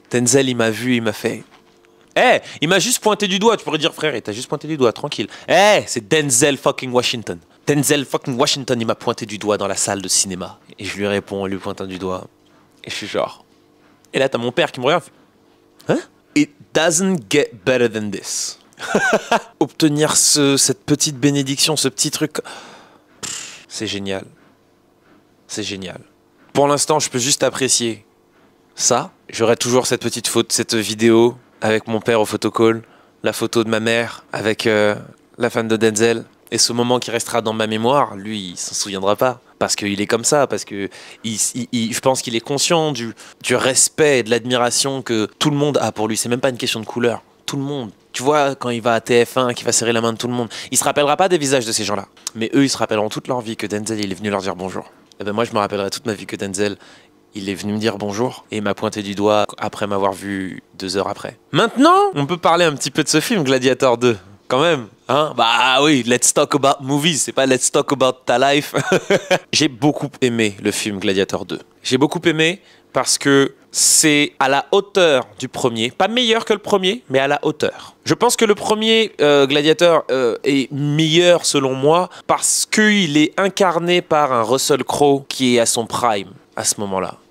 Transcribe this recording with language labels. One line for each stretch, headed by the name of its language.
French: Denzel, il m'a vu, il m'a fait... il m'a juste pointé du doigt. Tu pourrais dire, frère, il t'a juste pointé du doigt, tranquille. C'est Denzel fucking Washington. Denzel fucking Washington, il m'a pointé du doigt dans la salle de cinéma. Et je lui réponds en lui pointant du doigt. Et je suis genre... Et là, t'as mon père qui me regarde. Hein?
English: It doesn't get better than this.
French: Obtenir cette petite bénédiction, ce petit truc... C'est génial. C'est génial. Pour l'instant, je peux juste apprécier ça. J'aurai toujours cette petite faute, cette vidéo avec mon père au photocall, la photo de ma mère avec la femme de Denzel. Et ce moment qui restera dans ma mémoire, lui, il s'en souviendra pas. Parce qu'il est comme ça, parce que je pense qu'il est conscient du respect et de l'admiration que tout le monde a pour lui. C'est même pas une question de couleur. Tout le monde. Tu vois, quand il va à TF1, qu'il va serrer la main de tout le monde, il se rappellera pas des visages de ces gens-là. Mais eux, ils se rappelleront toute leur vie que Denzel, il est venu leur dire bonjour. Et ben moi, je me rappellerai toute ma vie que Denzel, il est venu me dire bonjour et il m'a pointé du doigt après m'avoir vu 2 heures après. Maintenant, on peut parler un petit peu de ce film, Gladiator 2. Quand même, hein? Bah oui,
English: let's talk about movies,
French: c'est pas
English: let's talk about ta life.
French: J'ai beaucoup aimé le film Gladiator 2. J'ai beaucoup aimé parce que c'est à la hauteur du premier. Pas meilleur que le premier, mais à la hauteur. Je pense que le premier Gladiator est meilleur selon moi parce qu'il est incarné par un Russell Crowe qui est à son prime à ce moment-là.